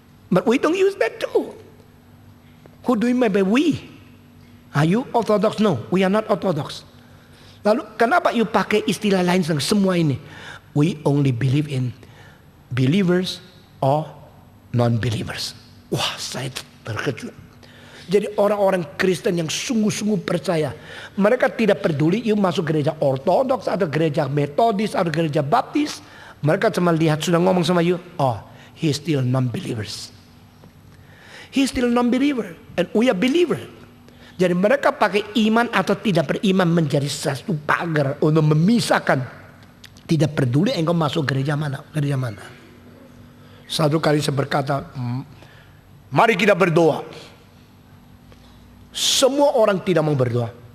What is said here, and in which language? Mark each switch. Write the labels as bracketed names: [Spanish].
[English] But we don't use that too. Who do you mean by we? Are you Orthodox? No, we are not Orthodox. [Indonesian] Lalu kenapa you pakai istilah lain semua ini? [English] We only believe in believers or non-believers. [Indonesian] Wah, saya terkejut. Jadi orang-orang Kristen yang sungguh-sungguh percaya, mereka tidak peduli you masuk gereja Ortodoks atau gereja Metodis atau gereja Baptis. Mereka cuma lihat, sudah ngomong sama you, [English] oh, he still non-believers. He still non-believer and we are believer. [Indonesian] Jadi mereka pakai iman atau tidak beriman menjadi satu pagar untuk memisahkan. Tidak peduli engkau masuk gereja mana. Satu kali saya berkata, mari kita berdoa. Semua orang tidak mau berdoa.